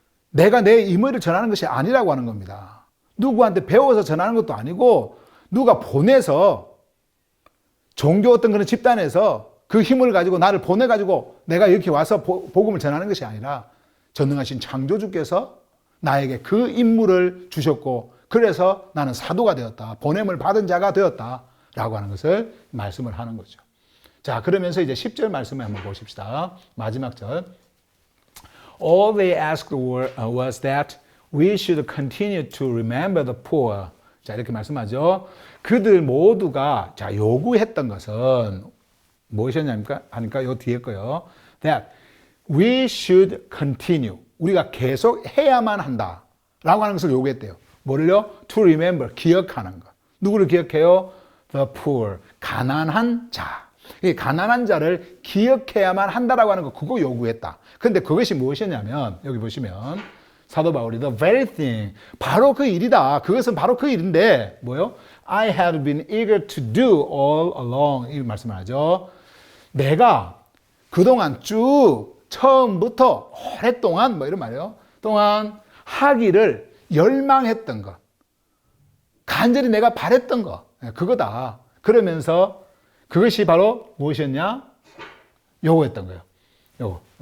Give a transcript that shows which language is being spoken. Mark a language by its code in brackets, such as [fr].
[ko] 내가 내 임의를 전하는 것이 아니라고 하는 겁니다. 누구한테 배워서 전하는 것도 아니고 누가 보내서 종교 어떤 그런 집단에서 그 힘을 가지고 나를 보내가지고 내가 이렇게 와서 복음을 전하는 것이 아니라 전능하신 창조주께서 나에게 그 임무를 주셨고 그래서 나는 사도가 되었다. 보냄을 받은 자가 되었다. 라고 하는 것을 말씀을 하는 거죠. 자, 그러면서 이제 10절 말씀을 한번 보십시다. 마지막 절. [en] All they asked was that we should continue to remember the poor. [ko] 자, 이렇게 말씀하죠. 그들 모두가 자, 요구했던 것은 무엇이었냐니까? 하니까 요 뒤에 거요. [en] That we should continue. [ko] 우리가 계속 해야만 한다. 라고 하는 것을 요구했대요. 뭐를요? [en] To remember. [ko] 기억하는 것. 누구를 기억해요? [en] The poor. [ko] 가난한 자. 이 가난한 자를 기억해야만 한다라고 하는 거 그거 요구했다. 그런데 그것이 무엇이냐면 여기 보시면 사도 바울이 [en] the very thing. [ko] 바로 그 일이다. 그것은 바로 그 일인데 뭐요? [en] I had been eager to do all along. [ko] 이 말씀을 하죠. 내가 그동안 쭉 처음부터 오랫동안 뭐 이런 말이에요. 동안 하기를 열망했던 것. 간절히 내가 바랬던 것. 그거다. 그러면서 그것이 바로 무엇이었냐? 요거였던 거예요. 요거.